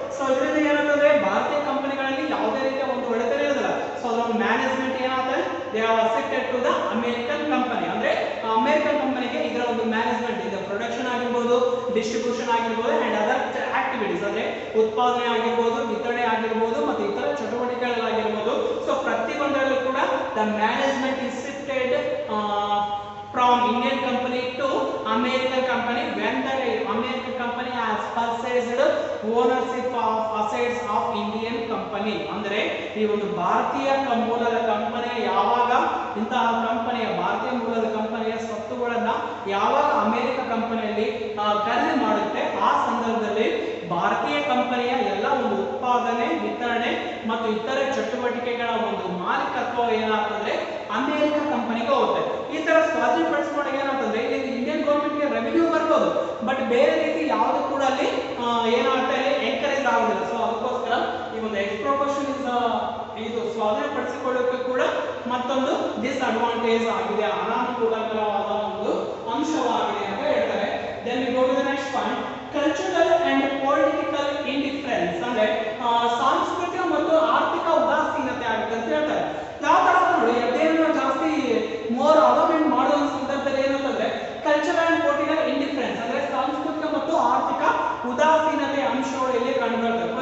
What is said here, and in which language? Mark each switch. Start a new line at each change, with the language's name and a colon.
Kannada: So ಇದರಿಂದ ಏನಾಗ್ತದೆ, ಭಾರತೀಯ ಕಂಪನಿಗಳಲ್ಲಿ ಯಾವುದೇ ರೀತಿಯ ಒಂದು ಒಡೆತನ ಇರೋದಿಲ್ಲ. ಸೊ ಅದರ ಮ್ಯಾನೇಜ್ಮೆಂಟ್ ಏನಾಗುತ್ತೆ,
English: They are accepted to the American company.
Kannada: ಅಂದ್ರೆ ಅಮೆರಿಕನ್ ಕಂಪನಿಗೆ ಇದರ ಒಂದು ಮ್ಯಾನೇಜ್ಮೆಂಟ್ ಇದೆ, ಪ್ರೊಡಕ್ಷನ್ ಆಗಿರ್ಬೋದು, ಡಿಸ್ಟ್ರಿಬ್ಯೂಷನ್ ಆಗಿರ್ಬೋದು
English: and other activities,
Kannada: ಅಂದ್ರೆ ಉತ್ಪಾದನೆ ಆಗಿರ್ಬೋದು, ವಿತರಣೆ ಆಗಿರ್ಬೋದು ಮತ್ತು ಇತರ ಚಟುವಟಿಕೆಗಳಾಗಿರ್ಬೋದು. ಸೊ ಪ್ರತಿಯೊಂದರಲ್ಲೂ ಕೂಡ
English: The management is shifted from Indian company to American company when the American company has purchased ownership of assets of Indian company.
Kannada: ಅಂದ್ರೆ ಈ ಒಂದು ಭಾರತೀಯ ಮೂಲದ ಕಂಪನಿ ಯಾವಾಗ ಇಂತಹ ಕಂಪನಿಯ ಭಾರತೀಯ ಮೂಲದ ಕಂಪನಿಯ ಸ್ವತ್ತುಗಳನ್ನ ಯಾವಾಗ ಅಮೆರಿಕ ಕಂಪನಿಯಲ್ಲಿ ಖರೀದಿ ಮಾಡುತ್ತೆ, ಆ ಸಂದರ್ಭದಲ್ಲಿ ಭಾರತೀಯ ಕಂಪನಿಯ ಎಲ್ಲ ಒಂದು ಉತ್ಪಾದನೆ, ವಿತರಣೆ ಮತ್ತು ಇತರೆ ಚಟುವಟಿಕೆಗಳ ಒಂದು ಮಾಲೀಕತ್ವ ಏನಾಗ್ತದೆ, ಅಮೆರಿಕ ಕಂಪನಿಗೆ ಹೋಗುತ್ತೆ. ಈ ತರ ಸ್ವಾಧೀನಪಡಿಸಿಕೊಂಡಾಗ ಏನಾಗ್ತದೆ, ಇಲ್ಲಿ ಇಂಡಿಯನ್ ಗೌರ್ಮೆಂಟ್ಗೆ ರೆವಿನ್ಯೂ ಬರ್ಬೋದು, ಬಟ್ ಬೇರೆ ರೀತಿ ಯಾವುದು ಕೂಡ ಅಲ್ಲಿ ಏನಾಗ್ತದೆ, ಎನ್ಕರೇಜ್ ಆಗುದಿಲ್ಲ. ಸೊ ಅದಕ್ಕೋಸ್ಕರ ಈ ಒಂದು ಎಕ್ಸ್ಪ್ಲೋಟೇಷನ್ ಇದು ಸ್ವಾಧೀನಪಡಿಸಿಕೊಳ್ಳೋಕೆ ಕೂಡ ಮತ್ತೊಂದು ಡಿಸ್ಅಡ್ವಾಂಟೇಜ್ ಆಗಿದೆ, ಅನಾನುಕೂಲಕರವಾದ ಒಂದು ಅಂಶವಾಗಿದೆ ಅಂತ ಹೇಳ್ತಾರೆ.
English: Then we go to the next point, cultural and political indifference.
Kannada: ಅಂದ್ರೆ ಸಾಂಸ್ಕೃತಿಕ ಮತ್ತು ಆರ್ಥಿಕ ಉದಾಸೀನತೆ ಆಗುತ್ತೆ ಅಂತ ಹೇಳ್ತಾರೆ. ಯಾವ ತರ ನೋಡಿ, ಅದೇನು ಜಾಸ್ತಿ ಮೋರ್ ಅವಾಯ್ಡ್ ಮಾಡೋ ಸಂದರ್ಭದಲ್ಲಿ ಏನಂತಂದ್ರೆ
English: cultural and political indifference,
Kannada: ಅಂದ್ರೆ ಸಾಂಸ್ಕೃತಿಕ ಮತ್ತು ಆರ್ಥಿಕ ಉದಾಸೀನತೆ ಅಂಶಗಳು ಇಲ್ಲಿ ಕಂಡುಬರ್ತವೆ.